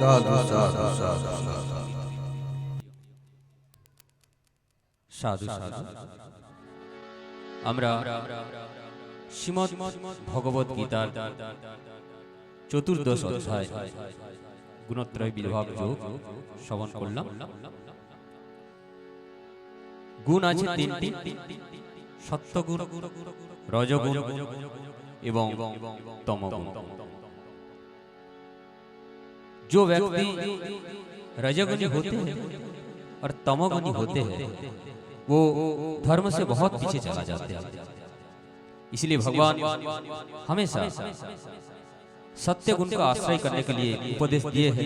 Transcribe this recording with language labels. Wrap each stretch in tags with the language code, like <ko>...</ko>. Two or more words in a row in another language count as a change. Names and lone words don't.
<hi>साधु साधु साधु</hi> <bn>সাধু সাধু আমরা শ্রীমদ্ ভগবত গীতার চতুর্দশ অধ্যায় গুণত্রয় বিভাগ যোগ শ্রবণ করলাম। গুণ আছে তিনটি, সত্যগুণ, রজগুণ এবং तमोगुण।</bn> <hi>जो व्यक्ति रजोगुणी होते हैं और तमोगुणी होते हैं वो धर्म से बहुत पीछे चला जाते हैं। इसलिए भगवान हमेशा सत्य गुण का आश्रय करने के लिए उपदेश दिए हैं।</hi>